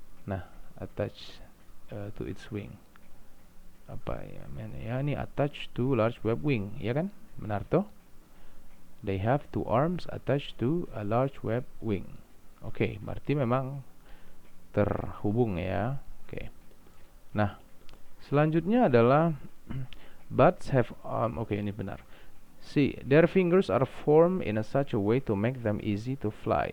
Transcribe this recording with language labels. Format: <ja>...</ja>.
<en>Nah, attached to its wing.</en> <id>Apa ya? Ya, ini</id> <en>attached to large web wing,</en> <id>ya kan? Benar toh?</id> <en>They have two arms attached to a large web wing.</en> <id>Oke, berarti memang terhubung ya. Oke. Nah, selanjutnya adalah</id> <en>bats have</en> <id>oke, ini benar.</id> <en>See, their fingers are formed in a such a way to make them easy to fly.</en>